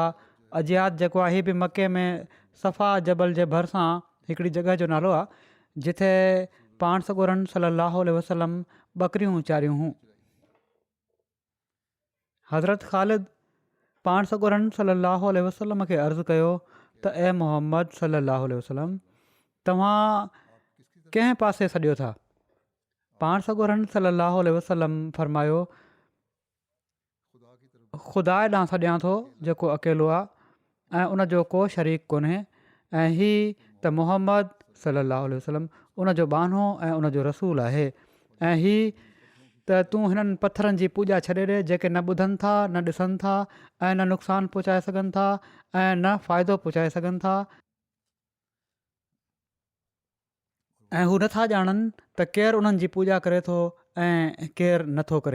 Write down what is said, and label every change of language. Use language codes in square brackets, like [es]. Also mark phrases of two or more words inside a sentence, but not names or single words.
[sd] अजियात जेको आहे, हीअ बि मके में सफ़ा जबल जे भरिसां हिकिड़ी जॻह जो नालो आहे, जिथे पाण सॻुरनि [ar] صلى الله عليه وسلم [sd] ॿकरियूं चारियूं हुयूं। हज़रत ख़ालिद पाण सॻुरनि [ar] صلى الله عليه وسلم [sd] खे अर्ज़ु कयो त ए मुहम्मद [ar] صلى الله عليه وسلم, [sd] तव्हां कंहिं पासे सॼो था? पाण सॻुरनि [ar] صلى الله عليه وسلم [sd] फरमायो, ख़ुदा ॾांहुं सॼां थो जेको अकेलो आहे ऐं उन जो को शरीक कोन्हे, ऐं ही त मुहम्मद [ar] صلى الله عليه وسلم [sd] उन जो बानो ऐं उन जो रसूल आहे। ऐं हीअ त तूं हिननि पथरनि जी पूॼा छॾे ॾे जेके न ॿुधनि था, न ॾिसनि था ऐं न नुक़सानु पहुचाए सघनि था ऐं न फ़ाइदो पहुचाए सघनि था, ऐं हू नथा ॼाणनि त केरु उन्हनि जी पूॼा करे थो ऐं केरु नथो करे।